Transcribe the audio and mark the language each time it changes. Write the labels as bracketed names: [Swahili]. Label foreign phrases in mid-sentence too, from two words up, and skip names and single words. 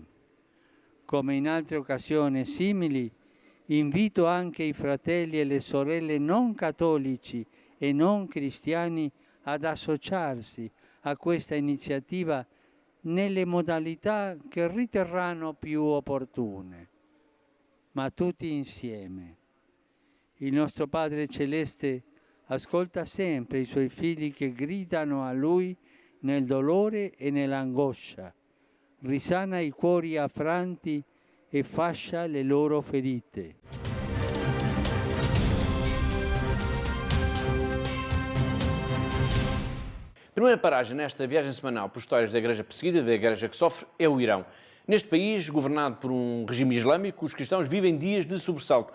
[Italian] Come in altre occasioni simili, invito anche i fratelli e le sorelle non cattolici e non cristiani ad associarsi a questa iniziativa nelle modalità che riterranno più opportune, ma tutti insieme. Il nostro Padre Celeste ascolta sempre i suoi figli che gridano a Lui nel dolore e nell'angoscia, risana i cuori affranti e fascia le loro ferite. [Portuguese] A primeira paragem nesta viagem semanal por histórias da Igreja perseguida e da Igreja que sofre é o Irão. Neste país, governado por um regime islâmico, os cristãos vivem dias de sobressalto.